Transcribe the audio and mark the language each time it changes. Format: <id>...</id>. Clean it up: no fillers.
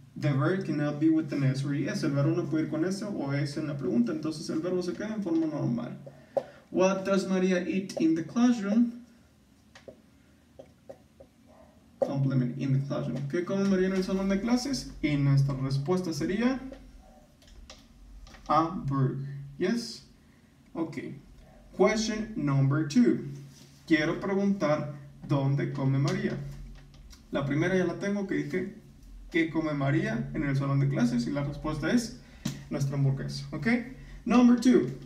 <en>The verb cannot be with an S or ES.</en> <es>El verbo no puede ir con S o S en la pregunta, entonces el verbo se queda en forma normal.</es> <en>What does María eat in the classroom? Complement in the classroom.</en> <es>¿Qué come María en el salón de clases? Y nuestra respuesta sería</es> <en>a burger.</en> <es>Yes? Ok.</es> <en>Question number two.</en> <es>Quiero preguntar ¿dónde come María? La primera ya la tengo, que dije ¿qué come María en el salón de clases? Y la respuesta es nuestra hamburguesa. ¿Ok?</es> <en>Number two.</en>